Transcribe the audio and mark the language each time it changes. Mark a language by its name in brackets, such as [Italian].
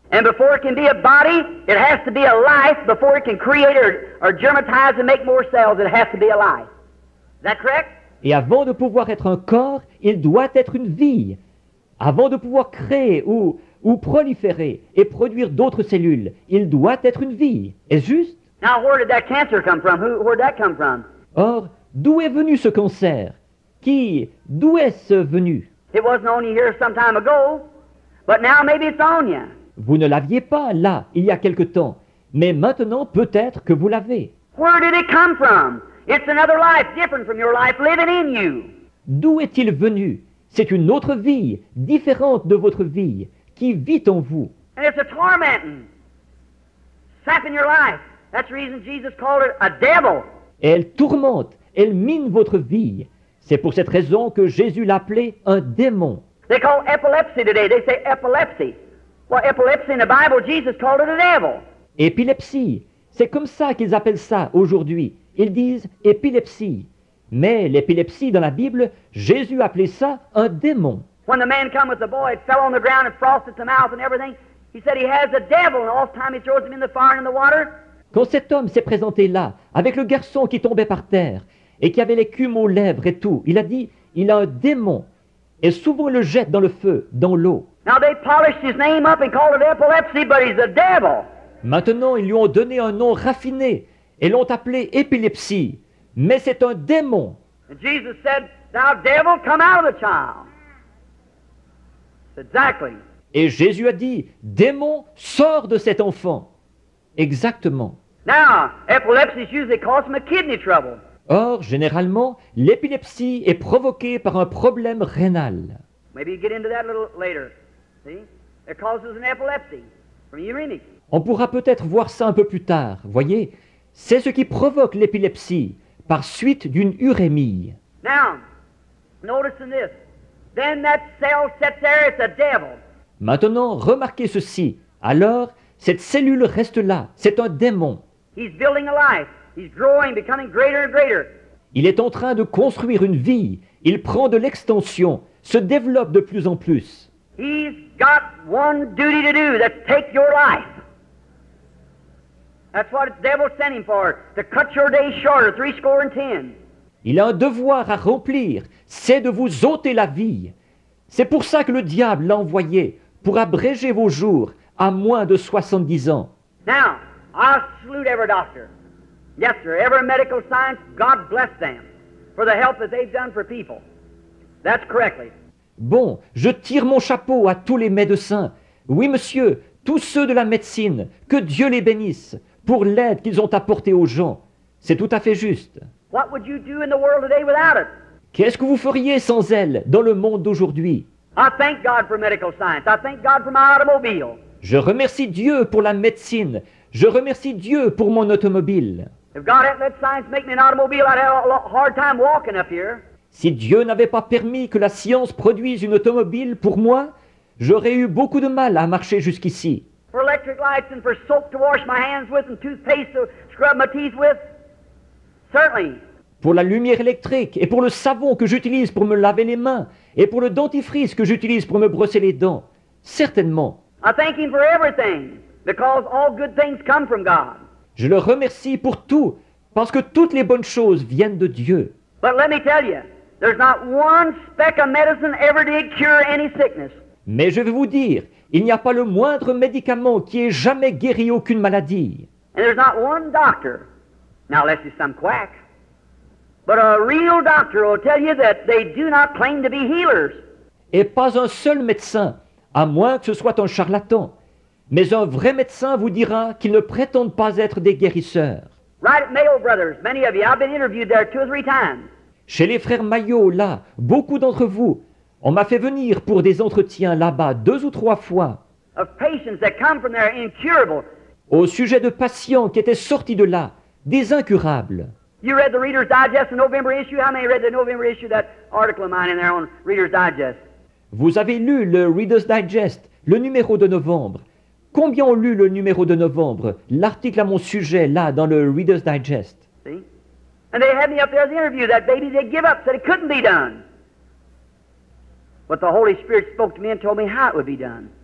[English] And before it can be a body, it has to be a life. Before it can create or germatize and make more cells, it has to be a life. Is that correct? [French] Et avant de pouvoir être un corps, il doit être une vie. Avant de pouvoir créer ou proliférer et produire d'autres cellules, il doit être une vie. Est-ce juste? [English] Now, where did that cancer come from? Where did that come from? [French] Or, d'où est venu ce cancer? D'où est-ce venu? [English] It wasn't on you here some time ago, but now maybe it's on you. [French] Vous ne l'aviez pas là, il y a quelque temps, mais maintenant peut-être que vous l'avez. [English] Where did it come from? It's another life different from your life living in you. [French] D'où est-il venu? C'est une autre vie, différente de votre vie, qui vit en vous. [English] And it's a tormenting, sapping your life. That's the reason Jesus called it a devil. [French] Et elle tourmente, elle mine votre vie. C'est pour cette raison que Jésus l'appelait un démon. [English] They call epilepsy today. They say epilepsy. Well, epilepsy in the Bible, Jesus called it a devil. [French] Épilepsie, c'est comme ça qu'ils appellent ça aujourd'hui. Ils disent épilepsie. Mais l'épilepsie dans la Bible, Jésus appelait ça un démon. [English] When the man come with the boy, it fell on the ground and frosted the mouth and everything. He said he has a devil, and all the time he throws him in the fire and in the water. [French] Quand cet homme s'est présenté là, avec le garçon qui tombait par terre, et qui avait l'écume aux lèvres et tout, il a dit, il a un démon, et souvent le jette dans le feu, dans l'eau. [English] Now they polished his name up and called it epilepsy, but he's a devil. [French] Maintenant, ils lui ont donné un nom raffiné, et l'ont appelé épilepsie, mais c'est un démon. [English] And Jesus said, "Thou devil, come out of the child." Exactly. [French] Et Jésus a dit, démon, sors de cet enfant. Exactement. [English] Now, epilepsy is usually caused from a kidney trouble. [French] Or, généralement, l'épilepsie est provoquée par un problème rénal. [English] Maybe you get into that a little later. See? It causes an epilepsy from uremic. [French] On pourra peut-être voir ça un peu plus tard, voyez. C'est ce qui provoque l'épilepsie, par suite d'une urémie. [English] Now, notice in this. Then that cell sits there, it's a devil. [French] Maintenant, remarquez ceci. Alors, cette cellule reste là, c'est un démon. [English] He's building a life. He's growing, becoming greater and greater. [French] Il est en train de construire une vie. Il prend de l'extension, se développe de plus en plus. [English] He's got one duty to do, that's take your life. That's what the devil sent him for, to cut your days shorter, 70. [French] Il a un devoir à remplir, c'est de vous ôter la vie. C'est pour ça que le diable l'a envoyé, pour abréger vos jours à moins de 70 ans. [English] Now, I salute every doctor. Yes, sir, every medical science, God bless them for the help that they've done for people. That's correctly. [French] Bon, je tire mon chapeau à tous les médecins. Oui, monsieur, tous ceux de la médecine, que Dieu les bénisse pour l'aide qu'ils ont apportée aux gens. C'est tout à fait juste. [English] What would you do in the world today without it? [French] Qu'est-ce que vous feriez sans elle dans le monde d'aujourd'hui? [English] I thank God for medical science. I thank God for my automobile. [French] Je remercie Dieu pour la médecine. Je remercie Dieu pour mon automobile. [English] If God hadn't let science make me an automobile, I'd have a hard time walking up here. [French] Si Dieu n'avait pas permis que la science produise une automobile pour moi, j'aurais eu beaucoup de mal à marcher jusqu'ici. [English] For electric lights and for soap to wash my hands with and toothpaste to scrub my teeth with, certainly. [French] Pour la lumière électrique et pour le savon que j'utilise pour me laver les mains et pour le dentifrice que j'utilise pour me brosser les dents, certainement. [English] I thank Him for everything, because all good things come from God. [French] Je le remercie pour tout, parce que toutes les bonnes choses viennent de Dieu. [English] But let me tell you, there's not one speck of medicine ever did cure any sickness. [French] Mais je vais vous dire, il n'y a pas le moindre médicament qui ait jamais guéri aucune maladie. [English] And there's not one doctor, now unless he's some quack, but a real doctor will tell you that they do not claim to be healers. [French] Et pas un seul médecin, à moins que ce soit un charlatan. Mais un vrai médecin vous dira qu'ils ne prétendent pas être des guérisseurs. [English] Right at Mayo Brothers, many of you, I've been interviewed there 2 or 3 times. [French] Chez les frères Maillot, là, beaucoup d'entre vous, on m'a fait venir pour des entretiens là-bas 2 ou 3 fois, [English] Of patients that come from there incurable. [French] au sujet de patients qui étaient sortis de là, des incurables. [English] You read the Reader's Digest, the November issue? How many read the November issue, that article of mine in there on Reader's Digest? [French] Vous avez lu le Reader's Digest, le numéro de novembre. Combien ont lu le numéro de novembre, l'article à mon sujet, là, dans le Reader's Digest? [English] See? And they had me up there as an interview. That baby, they give up, said it couldn't be done. But the Holy Spirit spoke to me and told me how it would be done.